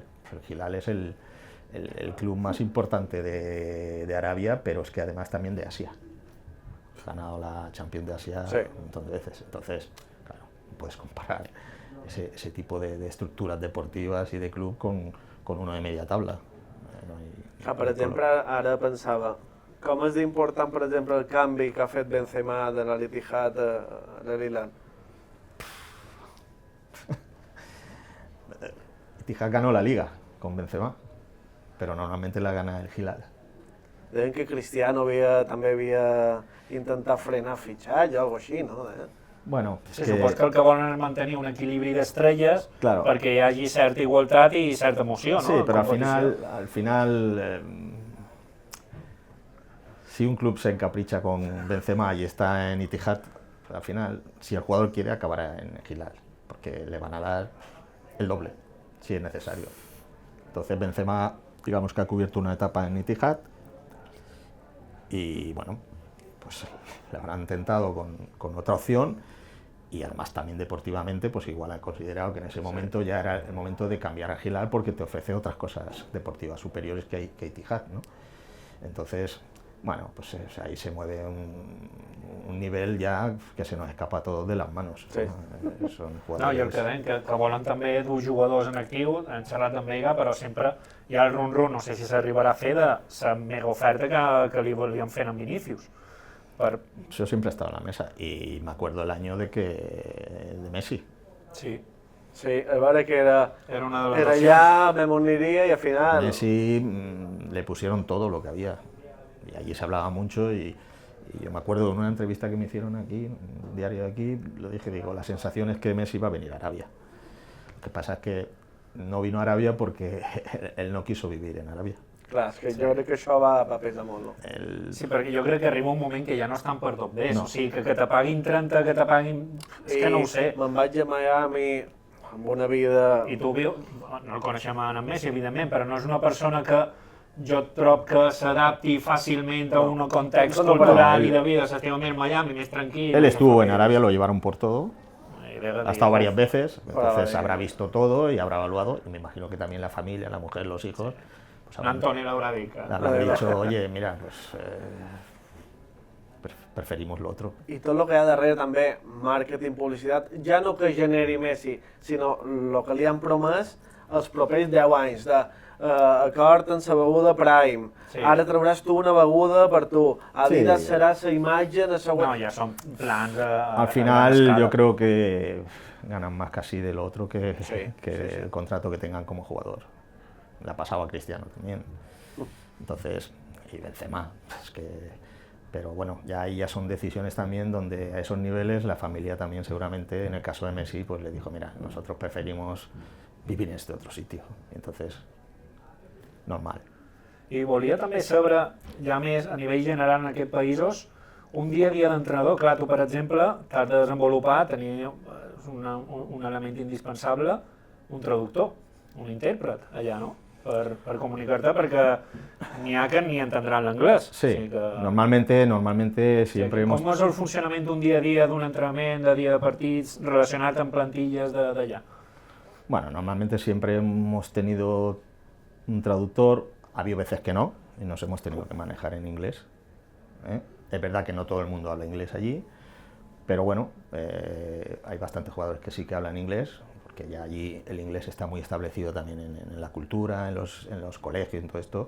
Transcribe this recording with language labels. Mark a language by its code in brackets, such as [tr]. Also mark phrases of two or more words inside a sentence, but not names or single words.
[es] El Hilal es el club más importante de Arabia, pero es que además también de Asia. Ha ganado la Champions de Asia un montón de veces. Entonces, claro, no puedes comparar ese tipo de estructuras deportivas y de club con uno de media tabla. [ca] Per exemple, ara pensava, com és d'important, per exemple, el canvi que ha fet Benzema de l'Al Ittihad a l'Al Hilal? [es] Ittihad ganó la Liga con Benzema, pero normalmente la gana el Hilal. [ca] Deien que Cristiano també havia intentat frenar fitxatge o alguna cosa així, no? Bueno, sí, supos que el que volen és mantenir un equilibri d'estrelles perquè hi hagi certa igualtat i certa emoció, ¿no? [es] Sí, pero al final si un club se encapricha con Benzema y está en Ittihad, al final, si el jugador quiere, acabará en Hilal, porque le van a dar el doble, si es necesario. Entonces Benzema, digamos que ha cubierto una etapa en Ittihad y bueno, pues le habrán tentado con otra opción. Y además también deportivamente, pues igual han considerado que en ese momento ya era el momento de cambiar a Hilal porque te ofrece otras cosas deportivas superiores que Ittihad, ¿no? Entonces, bueno, pues ahí se mueve un nivel ja que se nos escapa a todos de las manos. Sí. [ca] Són no, i el que deien, que volen també dur jugadors en actiu, han xerrat amb Vega, però sempre hi ha el run-run, no sé si s'arribarà a fer de la mega oferta que li volien fer en Vinícius. [es] Eso siempre ha estado en la mesa. Y me acuerdo el año de Messi. Sí. [ca] Sí, a veure que era [es] una de las [ca] era opcions. [es] ya, me moriría y al final... Messi le pusieron todo lo que había. Y allí se hablaba mucho y yo me acuerdo de una entrevista que me hicieron aquí, en un diario de aquí, lo dije, digo, la sensación es que Messi va a venir a Arabia. Lo que pasa es que no vino a Arabia porque él no quiso vivir en Arabia. [ca] Clar, és que jo crec que això va pesar molt, no? Sí, perquè jo crec que arriba un moment que ja no estan per tot bé, No. o sigui, que te paguin 30, que te paguin... És que no ho sé. Me'n vaig a Miami amb una vida... I tu viu... No el coneixem en Messi, evidentment, però no és una persona que jo trob que s'adapti fàcilment a un context [es] No, [ca] cultural [es] él- [ca] i de vida, s'estima més en Miami, més tranquil. [es] Él [ca] més [es] estuvo en [ca] feliç. [es] Arabia, lo llevaron por todo, [ca] I de- [es] ha estado varias veces, Para entonces la habrá vida. visto todo y habrá evaluado, y me imagino que también la familia, la mujer, los hijos, pues habrán, [ca] Antoni l'haurà dit que... [es] habrán dicho, oye, mira, pues preferimos lo otro. [ca] I tot el que hi ha darrere també, màrqueting, publicitat, ja no que generi Messi, sinó el que li han promès els propers 10 anys, acord amb la beguda Prime, Sí. ara trauràs tu una beguda per tu, Adidas Sí. serà la imatge de la No, ja són plans a [es] Al final [ca] gran escala. [es] yo creo que ganan más casi de lo otro que, Sí, que sí, sí. el contrato que tengan como jugador. Le ha pasado a Cristiano también. Entonces, y Benzema, es que... Pero bueno, ya ahí ya son decisiones también donde a esos niveles la familia también seguramente, en el caso de Messi, pues le dijo, mira, nosotros preferimos vivir en este otro sitio. Entonces, normal. [ca] I volia també saber, ja més a nivell general en aquests països, un dia a dia d'entrenador, clar, tu per exemple, t'has de desenvolupar, tenir un element indispensable, un traductor, un intèrpret allà, no? Per comunicar-te, perquè n'hi ha que ni entendran l'anglès. [es] Sí, [ca] O sigui que... [es] normalmente siempre hemos... [ca] Com és el funcionament d'un dia a dia, d'un entrenament, de dia de partits, relacionat amb plantilles d'allà? [es] Bueno, normalmente siempre hemos tenido un traductor, ha habido veces que no, y nos hemos tenido que manejar en inglés. ¿Eh? Es verdad que no todo el mundo habla inglés allí, pero bueno, hay bastantes jugadores que sí que hablan inglés, porque ya allí el inglés está muy establecido también en la cultura, en los colegios, en todo esto.